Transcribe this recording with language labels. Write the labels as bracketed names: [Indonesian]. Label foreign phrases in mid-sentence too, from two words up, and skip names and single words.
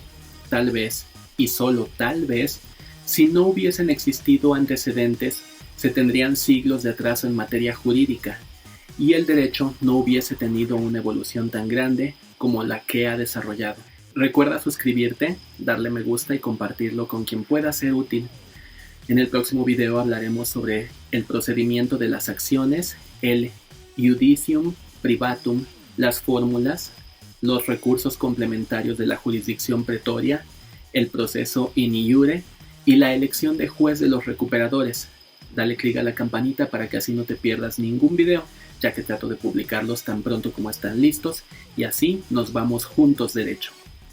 [Spanish] Tal vez, y solo tal vez, si no hubiesen existido antecedentes, se tendrían siglos de atraso en materia jurídica, y el derecho no hubiese tenido una evolución tan grande como la que ha desarrollado. Recuerda suscribirte, darle me gusta y compartirlo con quien pueda ser útil. En el próximo video hablaremos sobre el procedimiento de las acciones, el [Latin] judicium privatum, [Spanish] las fórmulas, los recursos complementarios de la jurisdicción pretoria, el proceso [Latin] in iure [Spanish] y la elección de juez de los recuperadores. Dale clic a la campanita para que así no te pierdas ningún video, ya que trato de publicarlos tan pronto como están listos y así nos vamos juntos derecho.